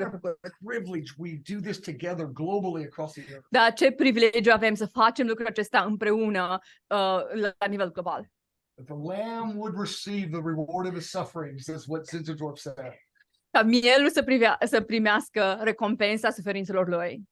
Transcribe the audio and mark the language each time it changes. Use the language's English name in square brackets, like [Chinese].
[English] What a privilege we do this together globally across the earth. [Romanian] Dar ce privilegiu avem să facem lucrul acesta împreună la nivel global. [English] That the Lamb would receive the reward of his sufferings, is what Zinzendorf said. [Romanian] Ca mielul să primească recompensa suferințelor lui.